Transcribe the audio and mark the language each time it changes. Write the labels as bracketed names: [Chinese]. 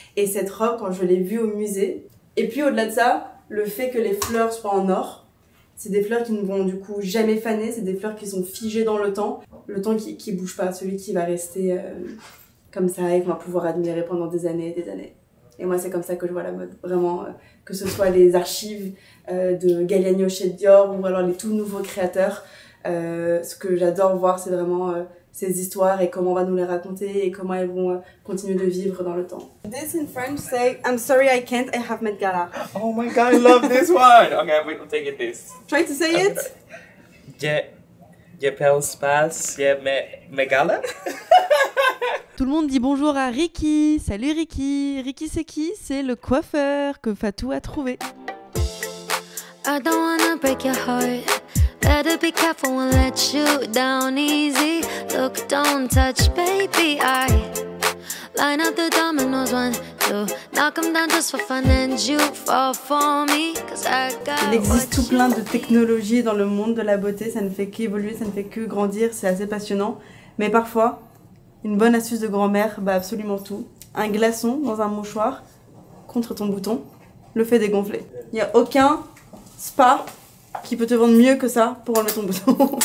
[French] Et cette robe, quand je l'ai vue au musée, et puis au-delà de ça, le fait que les fleurs soient en or, c'est des fleurs qui ne vont du coup jamais faner, c'est des fleurs qui sont figées dans le temps qui bouge pas, celui qui va rester comme ça et qu'on va pouvoir admirer pendant des années et des années. Et moi, c'est comme ça que je vois la mode, vraiment, que ce soit les archives de Galliano chez Dior ou alors les tout nouveaux créateurs. Ce que j'adore voir, c'est vraiment ces histoires et comment on va nous les raconter et comment elles vont continuer de vivre dans le temps. [English] This in French say, I'm sorry I can't, I have Met Gala. Oh my god, I love this one! Okay, we'll take it this. Try to say it. [French] Je pense pas, Met Gala? Tout le monde dit bonjour à Ricky. Salut Ricky. Ricky c'est qui? C'est le coiffeur que Fatou a trouvé. [English] I don't wanna break your heart. Better be careful and let you down easy. Look, don't touch, baby. I line up the dominoes 1, 2. Knock them down just for fun and you fall for me. Cause I got. [French] Il existe tout plein de technologies dans le monde de la beauté. Ça ne fait qu'évoluer, ça ne fait que grandir. C'est assez passionnant. Mais parfois, une bonne astuce de grand-mère bat absolument tout. Un glaçon dans un mouchoir contre ton bouton le fait dégonfler. Il n'y a aucun spa qui peut te vendre mieux que ça pour enlever ton bouton.